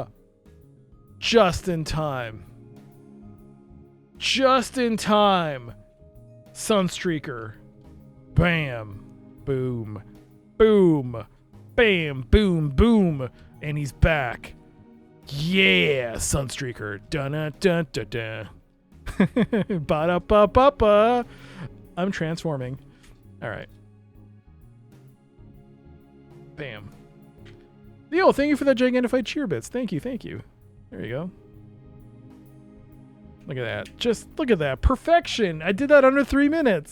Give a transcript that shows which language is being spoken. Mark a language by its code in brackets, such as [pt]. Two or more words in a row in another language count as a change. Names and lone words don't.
[en] Just in time. Just in time. Sunstreaker. Bam. Boom. Boom. Bam. Boom. Boom. And he's back. Yeah, Sunstreaker. Dun-dun-dun-dun-dun. Ba-da-ba-ba-ba. I'm transforming. All right. Bam. Yo, thank you for that Gigantified cheer bits. Thank you, thank you. There you go. Look at that. Just look at that. Perfection. I did that under 3 minutes.